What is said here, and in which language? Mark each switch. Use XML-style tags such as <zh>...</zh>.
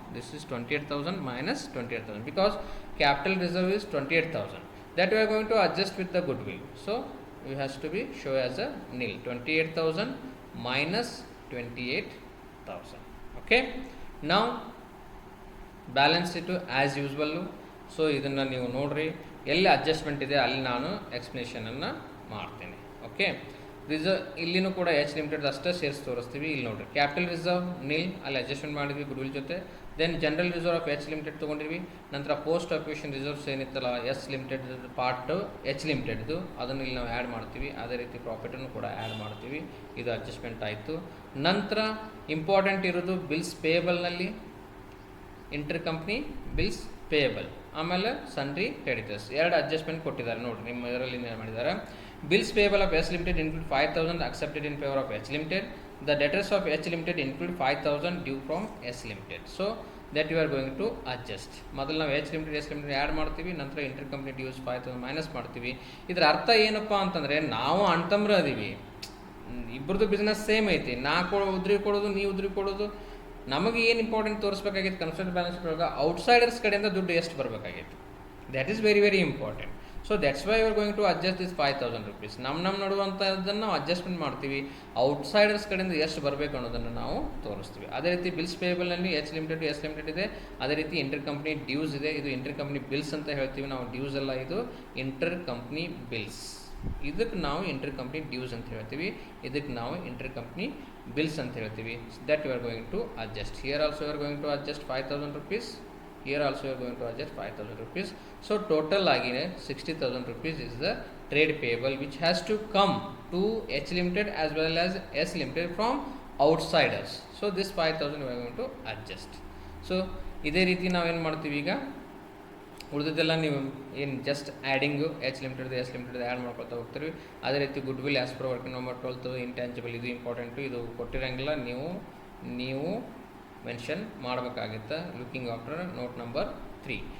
<en>This is 28,000 minus 28,000 because capital reserve is 28,000. That we are going to adjust with the goodwill. So it has to be show as a nil. 28,000 minus 28,000. Okay. Now balance sheet as usual.</en> <kn>So ಇದನ್ನು ನೀವು ನೋಡ್ರಿ, ಎಲ್ಲಿ adjustment ಇದೆ ಅಲ್ಲಿ ನಾನು ಎಕ್ಸ್ಪ್ಲನೇಷನನ್ನು ಮಾಡ್ತೀನಿ. Okay. Reserve ಇಲ್ಲಿನೂ ಕೂಡ ಎಚ್ ಲಿಮಿಟೆಡ್ ಅಷ್ಟೇ ಶೇರ್ಸ್ ತೋರಿಸ್ತೀವಿ. ಇಲ್ಲಿ ನೋಡಿರಿ, ಕ್ಯಾಪಿಟಲ್ ರಿಸರ್ವ್ ನಿಲ್, ಅಲ್ಲಿ ಅಡ್ಜಸ್ಟ್ಮೆಂಟ್ ಮಾಡಿದ್ವಿ ಗುಡ್ವಿಲ್ ಜೊತೆ. Then general reserve of H limited ತೊಗೊಂಡಿದ್ವಿ. ನಂತರ post acquisition reserves ಏನಿತ್ತಲ್ಲ S limited part H ಲಿಮಿಟೆಡ್ದು, ಅದನ್ನು ಇಲ್ಲಿ ನಾವು ಆ್ಯಡ್ ಮಾಡ್ತೀವಿ. ಅದೇ ರೀತಿ ಪ್ರಾಫಿಟನ್ನು ಕೂಡ ಆ್ಯಡ್ ಮಾಡ್ತೀವಿ. ಇದು ಅಡ್ಜಸ್ಟ್ಮೆಂಟ್ ಆಯಿತು. ನಂತರ ಇಂಪಾರ್ಟೆಂಟ್ ಇರೋದು bills ಪೇಯಬಲ್ನಲ್ಲಿ inter company bills payable, ಆಮೇಲೆ ಸನ್ರಿ ಕ್ರೆಡಿಟರ್ಸ್, ಎರಡು ಅಡ್ಜಸ್ಟ್ಮೆಂಟ್ ಕೊಟ್ಟಿದ್ದಾರೆ ನೋಡಿರಿ. ನಿಮ್ಮ ಇದರಲ್ಲಿ ಏನು ಮಾಡಿದ್ದಾರೆ?</kn> <en>Bills payable of S Limited include 5,000 accepted in favor of H Limited. The debtors of H Limited include 5,000 due from S Limited. So that you are going to adjust.</en> <kn>ಮೊದಲು ನಾವು H Limited S Limited add ಮಾಡ್ತೀವಿ, ನಂತರ inter company dues 5,000 minus ಮಾಡ್ತೀವಿ. ಇದರ ಅರ್ಥ ಏನಪ್ಪ ಅಂತಂದರೆ, ನಾವು ಅಣ್ತಂಬ್ರು ಅದೀವಿ, ಇಬ್ಬರದು ಬಿಸ್ನೆಸ್ ಸೇಮ್ ಐತಿ. ನಾ ಉದ್ರಿ ಕೊಡೋದು, ನೀವು ಉದ್ರಿ ಕೊಡೋದು. ನಮಗೆ ಏನು ಇಂಪಾರ್ಟೆಂಟ್ ತೋರಿಸ್ಬೇಕಾಗಿತ್ತು ಕನ್ಸಲ್ಟ್ ಬ್ಯಾಲೆನ್ಸ್ ಒಳಗೆ? ಔಟ್ಸೈಡರ್ಸ್ ಕಡೆಯಿಂದ ದುಡ್ಡು ಎಷ್ಟು ಬರಬೇಕಾಗಿತ್ತು,</kn> <en>That is very very important. So that's why you are going to adjust this 5,000 rupees.</en> <kn>ನಮ್ಮ ನಡುವಂಥದ್ದನ್ನು ನಾವು ಅಡ್ಜಸ್ಟ್ಮೆಂಟ್ ಮಾಡ್ತೀವಿ. ಔಟ್ಸೈಡರ್ಸ್ ಕಡೆಯಿಂದ ಎಷ್ಟು ಬರಬೇಕು ಅನ್ನೋದನ್ನು ನಾವು ತೋರಿಸ್ತೀವಿ. ಅದೇ ರೀತಿ bills ಪೇಯಬಲ್ನಲ್ಲಿ H limited S limited ಇದೆ. ಅದೇ ರೀತಿ ಇಂಟರ್ ಕಂಪ್ನಿ ಡ್ಯೂಸ್ ಇದೆ. ಇದು ಇಂಟರ್ ಕಂಪ್ನಿ ಬಿಲ್ಸ್ ಅಂತ ಹೇಳ್ತೀವಿ ನಾವು. ಡ್ಯೂಸ್ ಅಲ್ಲ, ಇದು ಇಂಟರ್ ಕಂಪ್ನಿ ಬಿಲ್ಸ್. ಇದಕ್ಕೆ ನಾವು ಇಂಟರ್ ಕಂಪ್ನಿ ಡ್ಯೂಸ್ ಅಂತ ಹೇಳ್ತೀವಿ, ಇದಕ್ಕೆ ನಾವು ಇಂಟರ್ ಕಂಪ್ನಿ ಬಿಲ್ಸ್ ಅಂತ ಹೇಳ್ತೀವಿ.</kn> <en>That you are going to adjust. Here also you are going to adjust 5,000 rupees. Here also you are going to adjust 5,000 rupees. So total agine 60,000 rupees is the trade payable which has to come to H Limited as well as S Limited from outsiders. So this 5,000 we are going to adjust.</en> <kn>So ಇದೇ ರೀತಿ ನಾವೇನು ಮಾಡ್ತೀವಿ, ಈಗ ಉಳಿದಿದ್ದೆಲ್ಲ ನೀವು ಏನು just ಆ್ಯಡಿಂಗು H limited S limited add ಮಾಡ್ಕೊಳ್ತಾ ಹೋಗ್ತೀವಿ. ಅದೇ ರೀತಿ</kn> <en>goodwill as per working number 12 intangible,</en> <kn>ಇದು ಇಂಪಾರ್ಟೆಂಟು. ಇದು ಕೊಟ್ಟಿರೋಂಗಿಲ್ಲ, ನೀವು ಮೆನ್ಷನ್ ಮಾಡಬೇಕಾಗಿತ್ತು ಲುಕಿಂಗ್ ಆಫ್ಟರ್ ನೋಟ್ ನಂಬರ್ 3.</kn>